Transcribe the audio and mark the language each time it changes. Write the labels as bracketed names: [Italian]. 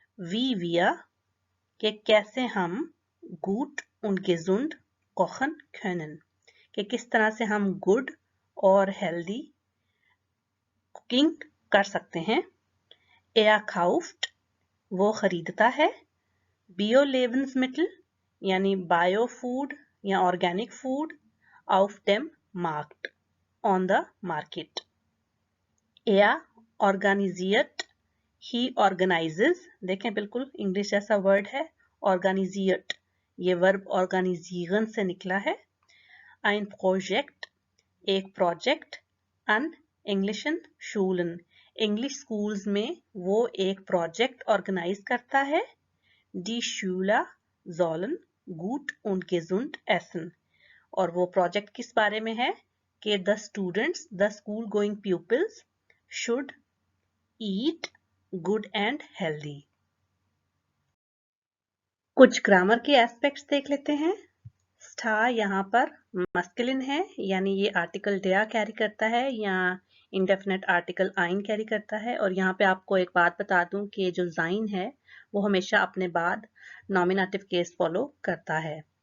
[Hindi] We विया, कि कैसे हम, good [German] und gesund kochen können, [Hindi] कि किस तरह से हम गुड और हेल्दी कुकिंग कर सकते हैं। [German] Er kauft, [Hindi] वो खरीदता है। [German] Bio Lebensmittel, [Hindi] यानी बायो फूड या organic food, [German] auf dem Markt, [English] on the market. [German] Er organisiert, [English] he organizes, [Hindi] देखें बिल्कुल इंग्लिश जैसा वर्ड है, organisiert, ये वर्ब organisieren से निकला है। [German] Ein Projekt, [Hindi] एक project. [German] An englischen Schulen, [Hindi] English schools में वो एक प्रोजेक्ट ऑर्गेनाइज करता है। [German] Die Schüler sollen gut und gesund essen, [Hindi] और वो प्रोजेक्ट किस बारे में है कि [English] the students, the school going pupils should eat good and healthy. [Hindi] कुछ ग्रामर के एस्पेक्ट्स देख लेते हैं। स्टार यहाँ पर मस्कुलिन है, यानी ये आर्टिकल डेया कैरी करता है या इंडेफिनेट आर्टिकल आइन कैरी करता है। और यहाँ पे आपको एक बात बता दूं कि जो जाइन है वो हमेशा अपने बाद नॉमिनेटिव केस फॉलो करता है।